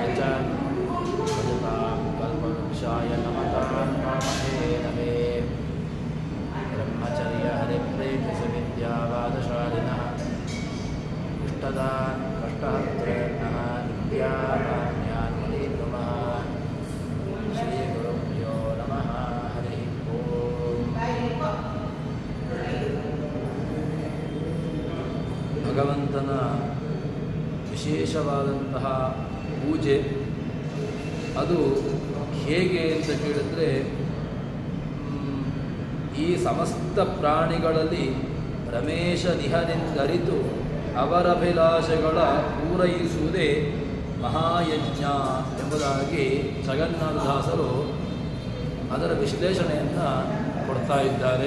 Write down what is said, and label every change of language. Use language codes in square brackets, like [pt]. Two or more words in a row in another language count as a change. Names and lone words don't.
[sa] च भजतां कल्पवृक्षाय नमतां कामहे नमे ब्रह्मचर्य हरिप्रेतिसविद्यावादशालिनः इष्टदान् कष्टहर्तॄन्नः नित्याकाम्यान्मनीतमः श्रीगुरुभ्यो नमः हरिः ओम् [kn] ಭಗವಂತನ ವಿಶೇಷವಾದಂತಹ ಪೂಜೆ ಅದು ಹೇಗೆ ಅಂತ ಕೇಳಿದ್ರೆ ಈ ಸಮಸ್ತ ಪ್ರಾಣಿಗಳಲ್ಲಿ ರಮೇಶ ನಿಹನೆಂದರಿತು ಅವರಭಿಲಾಷೆಗಳ ಪೂರೈಸುವುದೇ ಮಹಾಯಜ್ಞ ಎಂಬುದಾಗಿ ಜಗನ್ನಾಥದಾಸರು ಅದರ ವಿಶ್ಲೇಷಣೆಯನ್ನು ಕೊಡ್ತಾ ಇದ್ದಾರೆ.